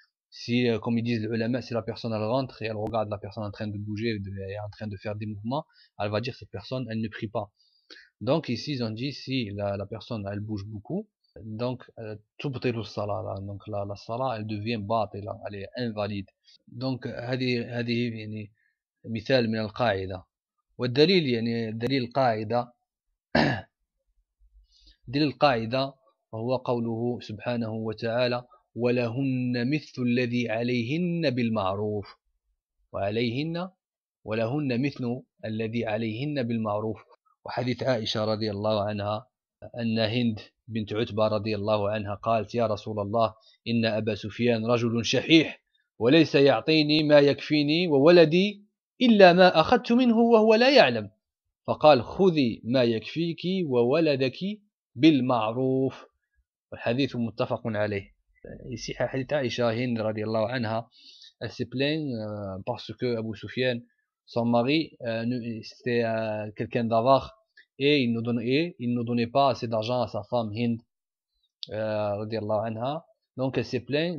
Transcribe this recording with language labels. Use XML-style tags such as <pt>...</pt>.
<fr>Si comme ils disent le ulama, si la personne elle rentre et elle regarde la personne en train de bouger et en train de faire des mouvements, elle va dire cette personne elle ne prie pas. Donc ici ils ont dit si la personne elle bouge beaucoup, donc tubtilu salat, donc la salat elle devient batila, elle est invalide. Donc</fr> <ar>hadi yani مثال من القاعده والدليل يعني دليل قاعده دليل القاعده هو قوله سبحانه وتعالى ولهن مثل الذي عليهن بالمعروف وعليهن ولهن مثل الذي عليهن بالمعروف. وحديث عائشة رضي الله عنها أن هند بنت عتبة رضي الله عنها قالت يا رسول الله إن أبا سفيان رجل شحيح وليس يعطيني ما يكفيني وولدي إلا ما أخذت منه وهو لا يعلم، فقال خذي ما يكفيك وولدك بالمعروف. والحديث متفق عليه.</ar> <fr>Ici, Hadith Aisha Hind radiallahu anha, elle s'est plaint parce que Abu Sufyan, son mari, c'était quelqu'un d'avare et il ne donnait pas assez d'argent à sa femme Hind radiallahu anha. Donc elle s'est plaint.</fr>